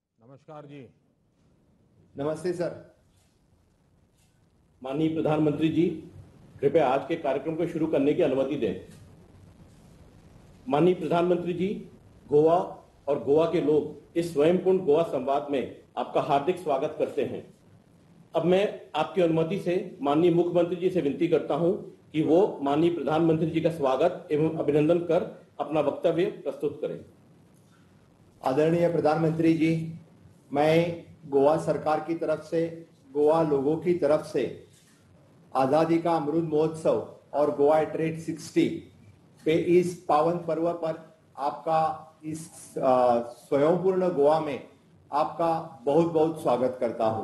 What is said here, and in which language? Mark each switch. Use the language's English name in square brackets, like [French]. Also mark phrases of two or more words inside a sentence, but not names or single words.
[Hindi] नमस्कार जी। नमस्ते सर। माननीय प्रधानमंत्री जी, कृपया आज के कार्यक्रम को शुरू करने की अनुमति दें। माननीय प्रधानमंत्री जी, गोवा और गोवा के लोग इस स्वयंपूर्ण गोवा संवाद में आपका हार्दिक स्वागत करते हैं। अब मैं आपकी अनुमति से माननीय मुख्यमंत्री जी से विनती करता हूं कि वो माननीय प्रधानमंत्री जी का स्वागत एवं अभिनंदन कर अपना वक्तव्य प्रस्तुत करें। आदरणीय प्रधानमंत्री जी, मैं गोवा सरकार की तरफ से, गोवा लोगों की तरफ से आज़ादी का अमृत महोत्सव और गोवा ट्रेड 60 पे इस पावन पर्व पर आपका इस स्वयंपूर्ण गोवा में आपका बहुत बहुत स्वागत करता हूं।